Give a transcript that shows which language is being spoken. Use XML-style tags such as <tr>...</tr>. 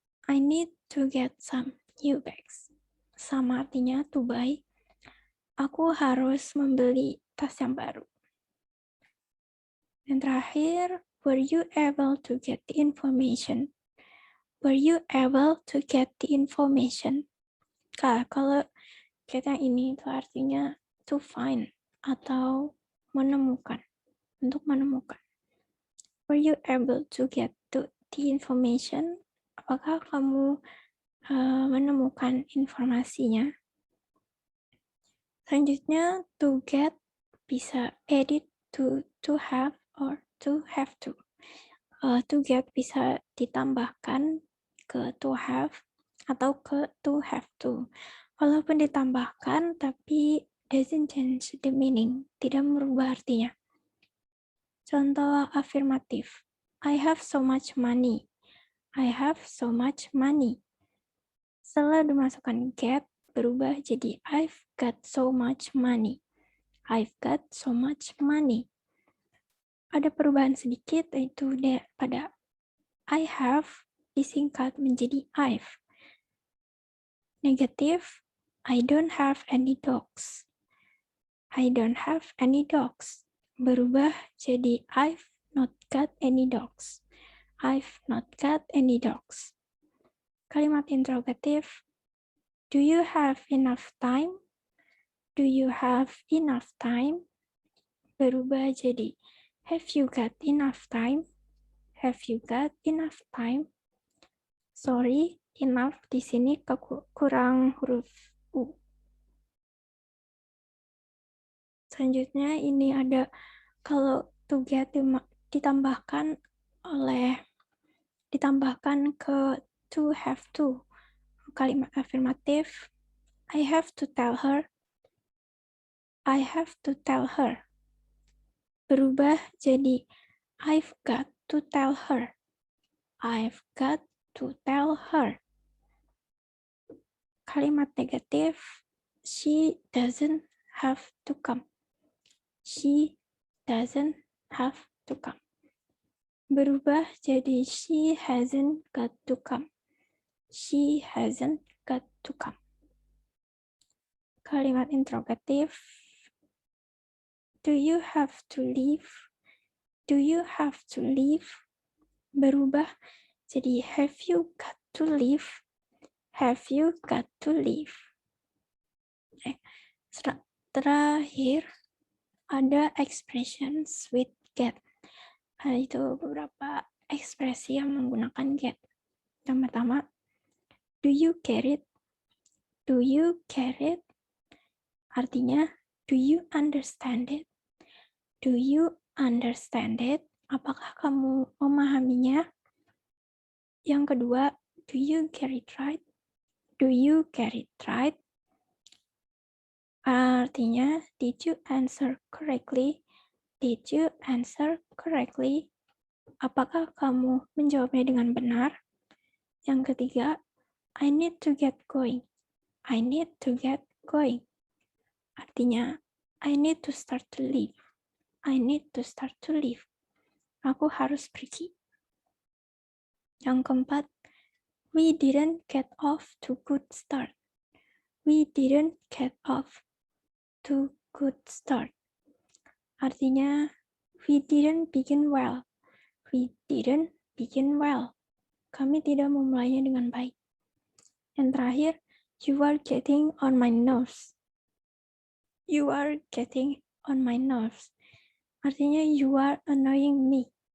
<en>I need to get some new bags.</en> <id>Sama artinya</id> <en>to buy.</en> <id>Aku harus membeli tas yang baru. Dan terakhir,</id> <en>were you able to get the information? Were you able to get the information?</en> <id>Kalau get yang ini itu artinya</id> <en>to find</en> <id>atau menemukan, untuk menemukan.</id> <en>Were you able to get the information?</en> <id>Apakah kamu menemukan informasinya?</id> <en>Selanjutnya, to get bisa edit to have or to have to.</en> <id>To get bisa ditambahkan ke to have atau ke to have to. Walaupun ditambahkan, tapi</id> <en>doesn't change the meaning,</en> <id>tidak merubah artinya. Contoh afirmatif.</id> <en>I have so much money. I have so much money.</en> <id>Setelah dimasukkan get, berubah jadi</id> <en>I've got so much money. I've got so much money.</en> <id>Ada perubahan sedikit, yaitu pada I have disingkat menjadi I've.</id> <en>Negatif, I don't have any dogs. I don't have any dogs.</en> <id>Berubah jadi</id> <en>I've not got any dogs. I've not got any dogs.</en> <id>Kalimat interrogatif,</id> <en>do you have enough time? Do you have enough time?</en> <id>Berubah jadi</id> <en>have you got enough time? Have you got enough time?</en> <id>Sorry, enough di sini kurang huruf U. Selanjutnya ini ada kalau to get ditambahkan ke to have to. Kalimat afirmatif,</id> <en>I have to tell her. I have to tell her.</en> <id>Berubah jadi</id> <en>I've got to tell her. I've got to tell her.</en> <id>Kalimat negatif,</id> <en>she doesn't have to come. She doesn't have to come.</en> <id>Berubah jadi</id> <en>she hasn't got to come. She hasn't got to come.</en> <id>Kalimat interrogatif,</id> <en>do you have to leave? Do you have to leave?</en> <id>Berubah jadi</id> <en>have you got to leave? Have you got to leave?</en> <id>Terakhir ada</id> <en>expressions with get.</en> <id>Itu beberapa ekspresi yang menggunakan get. Yang pertama,</id> <en>do you get it? Do you get it?</en> <id>Artinya,</id> <en>do you understand it? Do you understand it?</en> <id>Apakah kamu memahaminya? Yang kedua,</id> <en>do you get it right? Do you get it right?</en> <id>Artinya,</id> <en>did you answer correctly? Did you answer correctly?</en> <id>Apakah kamu menjawabnya dengan benar? Yang ketiga,</id> <en>I need to get going. I need to get going.</en> <id>Artinya,</id> <en>I need to start to leave. I need to start to leave.</en> <id>Aku harus pergi. Yang keempat,</id> <en>we didn't get off to good start. We didn't get off to good start.</en> <id>Artinya,</id> <en>we didn't begin well. We didn't begin well.</en> <id>Kami tidak memulainya dengan baik.</id> <en>Yang terakhir, you are getting on my nerves. You are getting on my nerves.</en> <id>Artinya</id> <en>you are annoying me.</en>